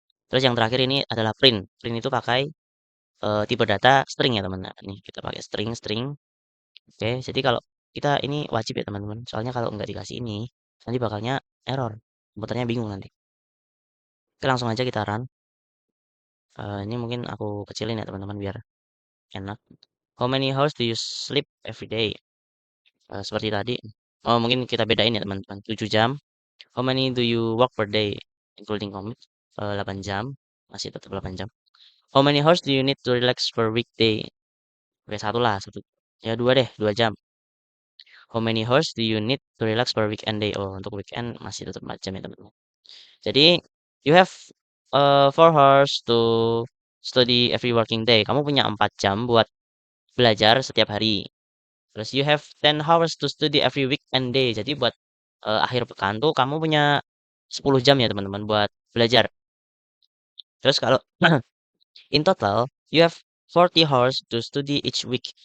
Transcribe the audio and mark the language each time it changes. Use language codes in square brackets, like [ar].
[id] Terus yang terakhir ini adalah print. Print itu pakai tipe data string ya teman. Nah, nih kita pakai string string. Oke, jadi kalau kita ini wajib ya teman-teman. Soalnya kalau nggak dikasih ini, nanti bakalnya error. Komputernya bingung nanti. Oke, langsung aja kita run. Ini mungkin aku kecilin ya teman-teman biar enak. [en] How many hours do you sleep every day? [id] Seperti tadi. Oh, mungkin kita bedain ya teman-teman. 7 jam. [en] How many do you work per day? Including commute. [id] 8 jam. Masih tetap 8 jam. [en] How many hours do you need to relax per weekday? [id] Oke, satu lah. Satu. Ya, dua deh. 2 jam. [en] How many hours do you need to relax per weekend day? [id] Oh, untuk weekend masih tetap 4 jam ya teman-teman. [en] Jadi you have 4 hours to study every working day. [id] Kamu punya 4 jam buat belajar setiap hari. Terus [en] you have 10 hours to study every weekend day. [id] Jadi buat akhir pekan tuh kamu punya 10 jam ya teman-teman buat belajar. Terus kalau [en] in total you have 40 hours to study each week.